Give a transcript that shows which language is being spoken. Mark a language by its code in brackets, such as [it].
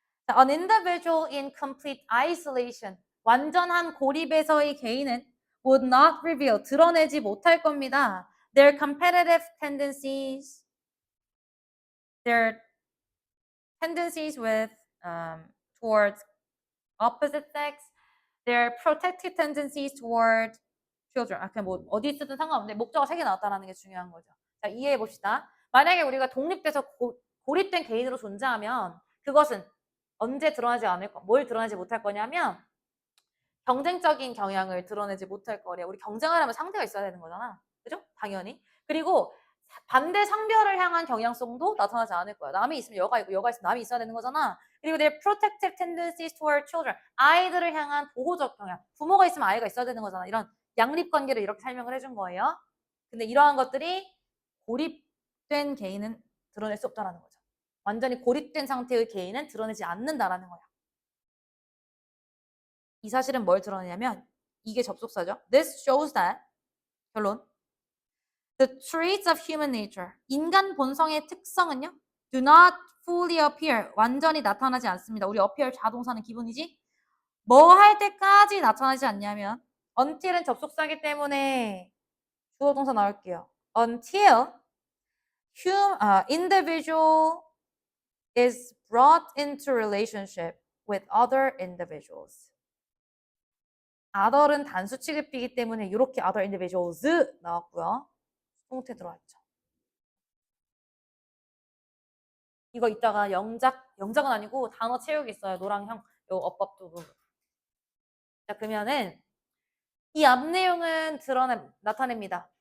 [en] An individual in complete isolation, [ko] 완전한 고립에서의 개인은 [en] would not reveal, [ko] 드러내지 못할 겁니다. [en] Their competitive tendencies, their tendencies with towards opposite sex, their protective tendencies toward children. [ko] 그냥 뭐 어디 쓰든 상관없는데 목적어 3개 나왔다는 게 중요한 거죠. 자, 이해해 봅시다. 만약에 우리가 독립돼서 고립된 개인으로 존재하면 그것은 언제 드러나지 않을 거, 뭘 드러내지 못할 거냐면 경쟁적인 경향을 드러내지 못할 거래요. 우리 경쟁하려면 상대가 있어야 되는 거잖아. 그죠? 당연히. 그리고 반대 성별을 향한 경향성도 나타나지 않을 거야. 남이 있으면 여가 있고 여가 있으면 남이 있어야 되는 거잖아. [en] 그리고 their protective tendencies toward children. [ko] 아이들을 향한 보호적 경향. 부모가 있으면 아이가 있어야 되는 거잖아. 이런 양립 관계를 이렇게 설명을 해준 거예요. 근데 이러한 것들이 고립된 개인은 드러낼 수 없다라는 거죠. 완전히 고립된 상태의 개인은 드러내지 않는다라는 거야. 이 사실은 뭘 드러내냐면 이게 접속사죠. [en] This shows that 결론 the traits of human nature [ko] 인간 본성의 특성은요 [en] do not fully appear [ko] 완전히 나타나지 않습니다. 우리 appear 자동사는 기본이지 뭐 할 때까지 나타나지 않냐면 until은 접속사이기 때문에 주어 동사 나올게요. [en] until individual is brought into relationship with other individuals. [ko] other은 단수 취급이기 때문에 이렇게 other individuals 나왔고요. 수동태 들어왔죠. 이거 이따가 영작은 아니고 단어 채우기 있어요. 노랑형 요 어법도 부분. 자, 그러면은 이 앞 내용은 나타냅니다.